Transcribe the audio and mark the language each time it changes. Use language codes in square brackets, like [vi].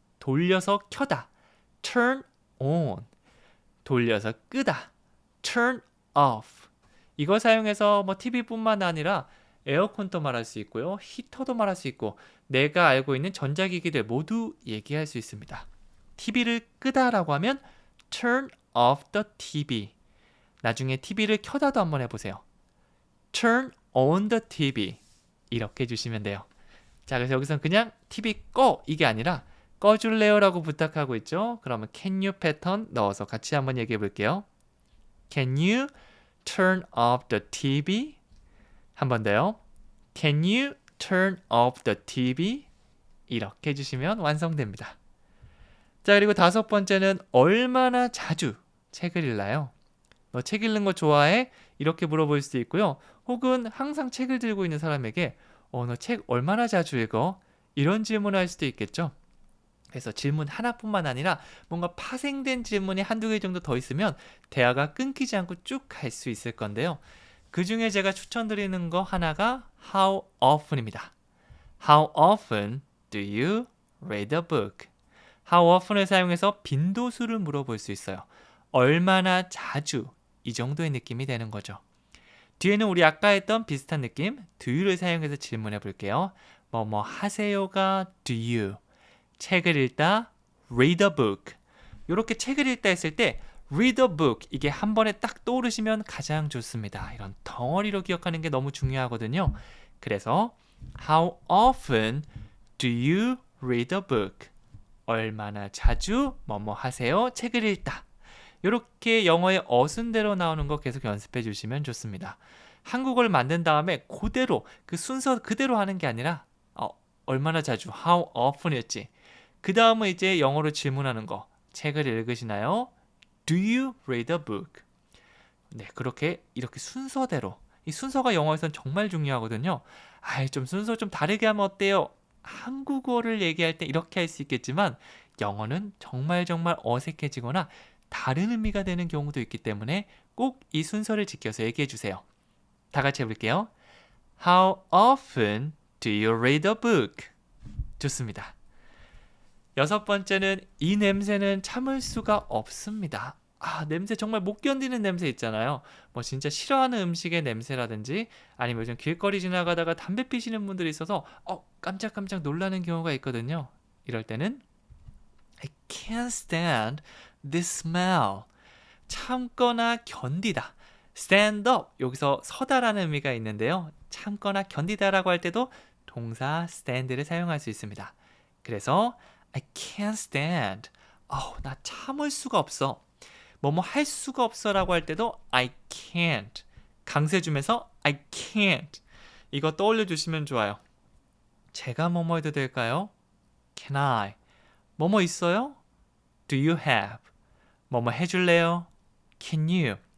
[ko] 돌려서 켜다 [en] turn on, [ko] 돌려서 끄다 [en] turn off. [ko] 이걸 사용해서 뭐 TV뿐만 아니라 에어컨도 말할 수 있고요. 히터도 말할 수 있고 내가 알고 있는 전자기기들 모두 얘기할 수 있습니다. TV를 끄다라고 하면 [en] turn off the TV. [ko] 나중에 TV를 켜다도 한번 해보세요. [en] turn on the TV. [ko] 이렇게 해주시면 돼요. 자, 그래서 여기서는 그냥 TV 꺼 이게 아니라 꺼줄래요? 라고 부탁하고 있죠. 그러면 can you 패턴 넣어서 같이 한번 얘기해 볼게요. [en] Can you turn off the TV? [ko] 한 번 더요. [en] Can you turn off the TV? [ko] 이렇게 해주시면 완성됩니다. 자, 그리고 다섯 번째는 얼마나 자주 책을 읽나요? 너 책 읽는 거 좋아해? 이렇게 물어볼 수도 있고요. 혹은 항상 책을 들고 있는 사람에게 너 책 얼마나 자주 읽어? 이런 질문을 할 수도 있겠죠. 그래서 질문 하나뿐만 아니라 뭔가 파생된 질문이 한두 개 정도 더 있으면 대화가 끊기지 않고 쭉 갈 수 있을 건데요. 그 중에 제가 추천드리는 거 하나가 How often입니다. [en] How often do you read a book? [ko] How often을 사용해서 빈도수를 물어볼 수 있어요. 얼마나 자주 이 정도의 느낌이 되는 거죠. 뒤에는 우리 아까 했던 비슷한 느낌 do you를 사용해서 질문해 볼게요. 뭐뭐 하세요가 do you. 책을 읽다 [en] read a book. [ko] 이렇게 책을 읽다 했을 때 [en] read a book [ko] 이게 한 번에 딱 떠오르시면 가장 좋습니다. 이런 덩어리로 기억하는 게 너무 중요하거든요. [en] 그래서 How often do you read a book? [ko] 얼마나 자주 뭐뭐 하세요? 책을 읽다. 이렇게 영어의 어순대로 나오는 거 계속 연습해 주시면 좋습니다. 한국어를 만든 다음에 그대로 그 순서 그대로 하는 게 아니라 얼마나 자주 how often이었지. 그 다음은 이제 영어로 질문하는 거. 책을 읽으시나요? [en] Do you read a book? [ko] 네, 이렇게 순서대로 이 순서가 영어에선 정말 중요하거든요. 좀 순서 좀 다르게 하면 어때요? 한국어를 얘기할 때 이렇게 할 수 있겠지만 영어는 정말 정말 어색해지거나 다른 의미가 되는 경우도 있기 때문에 꼭 이 순서를 지켜서 얘기해 주세요. 다 같이 해볼게요. [en] How often do you read a book? [ko] 좋습니다. 여섯 번째는 이 냄새는 참을 수가 없습니다. 냄새 정말 못 견디는 냄새 있잖아요. 뭐 진짜 싫어하는 음식의 냄새라든지 아니면 요즘 길거리 지나가다가 담배 피시는 분들이 있어서 깜짝깜짝 놀라는 경우가 있거든요. 이럴 때는 [en] I can't stand this smell. [ko] 참거나 견디다. [en] stand up. [ko] 여기서 서다라는 의미가 있는데요. 참거나 견디다라고 할 때도 동사 stand를 사용할 수 있습니다. [en] 그래서 I can't stand. [ko] 나 참을 수가 없어. 뭐뭐 할 수가 없어라고 할 때도 [en] I can't. [ko] 강세 주면서 [en] I can't. [ko] 이거 떠올려 주시면 좋아요. 제가 뭐뭐 해도 될까요? [en] Can I? [ko] 뭐뭐 있어요? [en] Do you have? [ko] 뭐뭐 해줄래요? [en] Can you?